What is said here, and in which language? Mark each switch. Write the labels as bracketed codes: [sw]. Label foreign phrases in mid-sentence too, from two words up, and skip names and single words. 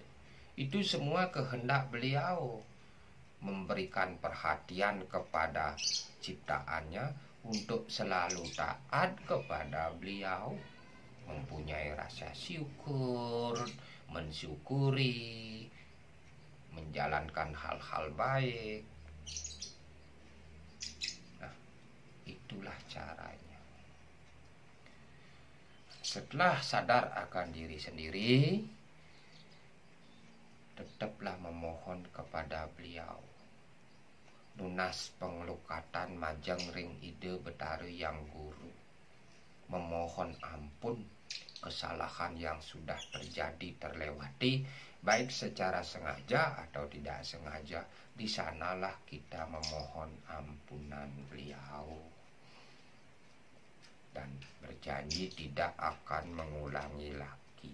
[id] Itu semua kehendak beliau, memberikan perhatian kepada ciptaannya untuk selalu taat kepada beliau, mempunyai rasa syukur, mensyukuri, menjalankan hal-hal baik. Nah, itulah caranya. Setelah sadar akan diri sendiri, tetaplah memohon kepada beliau. [ban] Lunas pengelukatan majeng ring ide betari yang guru. [id] Memohon ampun kesalahan yang sudah terjadi terlewati, baik secara sengaja atau tidak sengaja. Di sanalah kita memohon ampunan beliau dan berjanji tidak akan mengulangi lagi.